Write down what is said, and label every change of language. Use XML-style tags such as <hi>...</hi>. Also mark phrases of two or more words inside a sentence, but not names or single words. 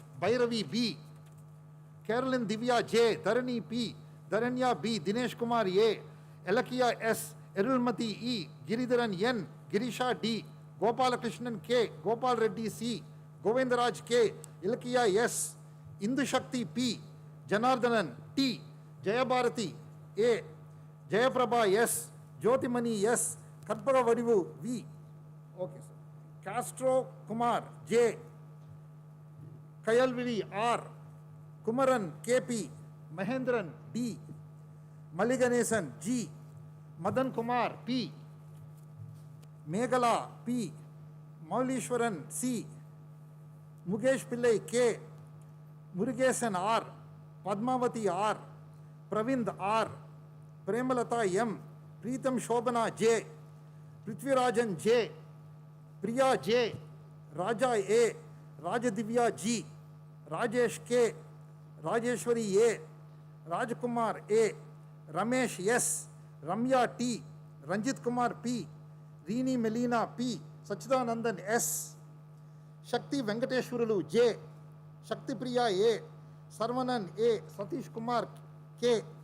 <en>Bhairavi B, Carolyn Divya J, Dharani P, Dharanya B, Dinesh Kumar A, Elakia S, Erulmati E, Giridharan N, Girisha D, Gopalakrishnan K, Gopal Reddy C, Govindaraj K, Ilakiya S, Indu Shakti P, Janardhanan T, Jayabharati A, Jayaprabha S, Jyotimani S, Karpaga Vadivu V. Okay, sir. Castro Kumar J, Kayalvili R, Kumaran KP, Mahendran D, Maliganesan G, Madan Kumar P, Meghala P, Maulishwaran C, Mukesh Pillai K, Murugesan R, Padmavati R, Pravind R, Premalata M, Preetham Shobana J, Prithvirajan J, Priya J, Raja A, Rajadivya G, Rajesh K, Rajeshwari A, Rajkumar A, Ramesh S, Ramya T, Ranjit Kumar P, Rini Melina P, Sachidanandan S, Shakti Venkateshwaralu J, Shakti Priya A, Sarvanan A, Satish Kumar K,</en>